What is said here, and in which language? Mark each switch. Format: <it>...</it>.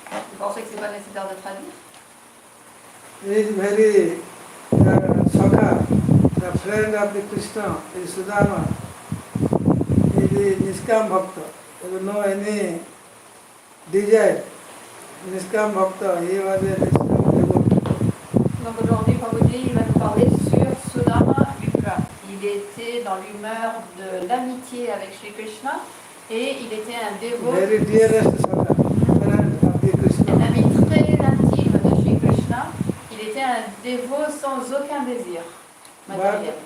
<fr>Vous pensez que c'est pas nécessaire de traduire?</fr> <en>He is very Sakha, the friend of the Krishna, is Sudama. He is Niskam Bhakta. There was no any desire. Niskam Bhakta, he was a Niskam devotee.</en> <fr>Donc aujourd'hui, Prabhuji va nous parler sur Sudama Vipra. Il était dans l'humeur de l'amitié avec Shri Krishna et il était un dévot,</fr> <en>Very dearest Sakha, friend of the Krishna.</en> <fr>un ami très intime de Shri Krishna. Il était un dévot sans aucun désir matériel.</fr>